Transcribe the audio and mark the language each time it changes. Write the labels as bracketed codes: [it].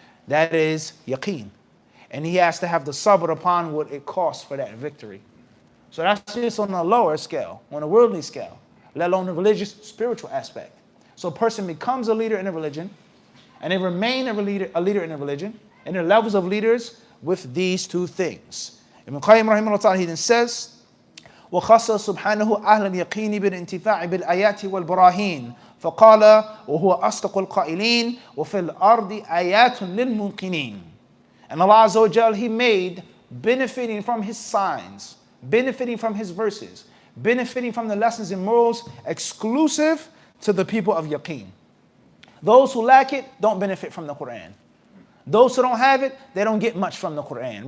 [en] That is yaqeen. And he has to have the sabr upon what it costs for that victory. So that's just on a lower scale, on a worldly scale, let alone the religious, spiritual aspect. So a person becomes a leader in a religion, and they remain a leader in a religion, and there are levels of leaders with these two things. [ar] Ibn Qayyim rahimahullah ta'ala, [en] he then says, [ar] وَخَصَّ سُبْحَانَهُ أَهْلَ الْيَقِينِ بِالْإِنْتِفَاعِ بِالْآيَاتِ وَالْبَرَاهِينِ فَقَالَ وَهُوَ أَصْدَقُ الْقَائِلِينَ وَفِي الْأَرْضِ آيَاتٌ لِلْمُوقِنِينَ. [en] And Allah Azza wa Jal, He made benefiting from His signs, benefiting from His verses, benefiting from the lessons and morals exclusive to the people of yaqeen. Those who lack it don't benefit from the Quran. Those who don't have it, they don't get much from the Quran.